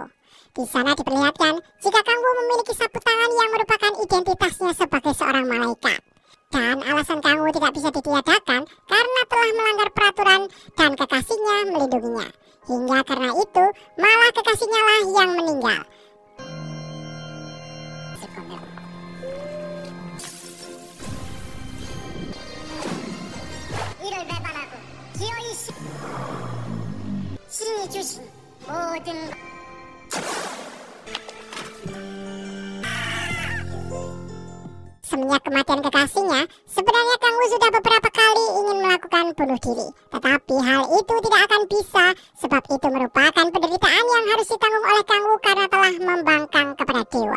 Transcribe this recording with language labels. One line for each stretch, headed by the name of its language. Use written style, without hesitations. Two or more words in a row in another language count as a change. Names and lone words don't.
Indonesian: Di sana diperlihatkan jika Kang Woo memiliki sapu tangan yang merupakan identitasnya sebagai seorang malaikat. Dan alasan Kang Woo tidak bisa ditiadakan karena telah melanggar peraturan dan kekasihnya melindunginya. Hingga karena itu malah kekasihnya lah yang meninggal.
Korean: 이를 배반하고 기어이 신이 주신 모든
Indonesian: Semenjak kematian kekasihnya, sebenarnya Kang Woo sudah beberapa kali ingin melakukan bunuh diri. Tetapi hal itu tidak akan bisa, sebab itu merupakan penderitaan yang harus ditanggung oleh Kang Woo karena telah membangkang kepada dewa.